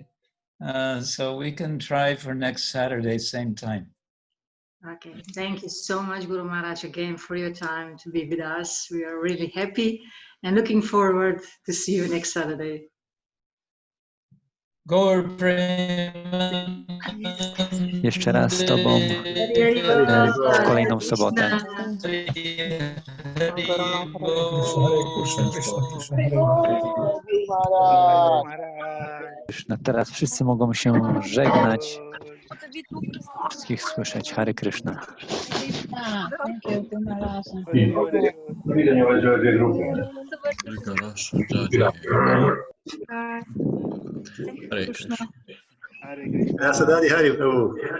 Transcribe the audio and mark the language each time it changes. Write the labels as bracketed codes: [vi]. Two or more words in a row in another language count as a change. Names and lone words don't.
[en] So we can try for next Saturday, same time. Okay, thank you so much, Guru Maharaj, again for your time to be with us. We are really happy and looking forward to see you next Saturday. Gaur-prema. [pl] jeszcze raz z Tobą w kolejną sobotę. Teraz wszyscy mogą się żegnać. Wszystkich słyszeć. Hare Krishna. Hare Krishna. [bn] Prasāda-sebā, Hare Prabhu.